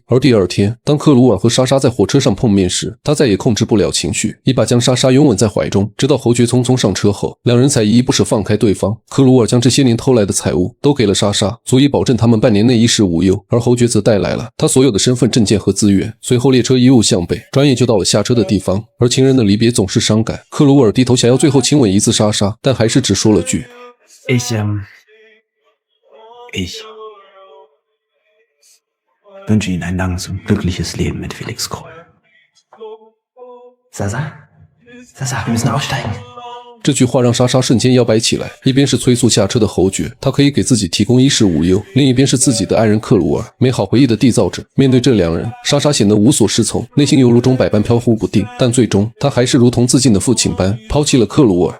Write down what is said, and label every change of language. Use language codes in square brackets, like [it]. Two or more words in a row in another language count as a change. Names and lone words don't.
[zh] 而第二天，当克鲁尔和莎莎在火车上碰面时，他再也控制不了情绪，一把将莎莎拥吻在怀中，直到侯爵匆匆上车后，两人才依依不舍放开对方。克鲁尔将这些年偷来的财物都给了莎莎，足以保证他们半年内衣食无忧，而侯爵则带来了他所有的身份证件和资源。随后列车一路向北，转眼就到了下车的地方。而情人的离别总是伤感，克鲁尔低头想要最后亲吻一次莎莎，但还是只说了句 [de] Ich wünsche Ihnen ein langes und glückliches Leben mit Felix Krull. Sasa, wir müssen aussteigen. [zh] 这句话让莎莎瞬间摇摆起来，一边是催促下车的侯爵，他可以给自己提供衣食无忧，另一边是自己的爱人克鲁尔，美好回忆的缔造者。面对这两人，莎莎显得无所适从，内心犹如钟摆般飘忽不定，但最终她还是如同自尽的父亲般抛弃了克鲁尔。